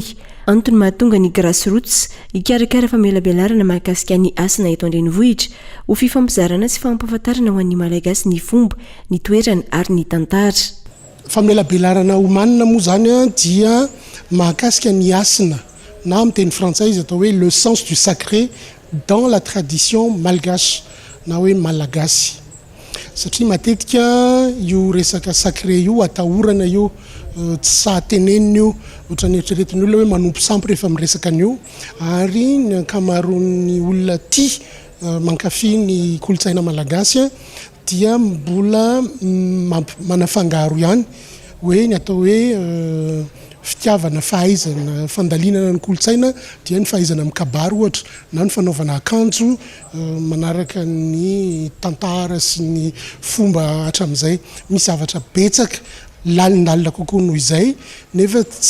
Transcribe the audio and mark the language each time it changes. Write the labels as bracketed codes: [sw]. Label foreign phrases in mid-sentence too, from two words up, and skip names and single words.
[mg] Antony mahatonga ny grassroots ikarakara famelabelarana mahakasika ny asina eto an-drenivohitra ho fifampizarana sy fampahafantarana ho an'ny malagasy ny fomba, ny toerana ary ny tantara. Famelabelarana omanina moa zany dia mahakasika ny asina. Na amin'ny teny frantsay izy atao hoe [fr] le sens du sacré dans la tradition malgache [mg] na hoe malagasy. Satria matetika io resaka sacré io atahorana io tsy sahatenenina io ohatrany eritreretin'ny olona hoe manompo sampy rehefa miresaka an'io ary ny ankamaroan'ny olona tia mankafy ny kolontsaina malagasy dia mbola manafangaro ihany hoe ny atao hoe fitiavana fahaizana fandalinana ny kolontsaina dia ny fahaizana amin'ny kabary ohatra na ny fanaovana akanjo manaraka ny tantara sy ny fomba hatramin'izay misy zavatra betsaka lalindalina kokoa noho izay nefa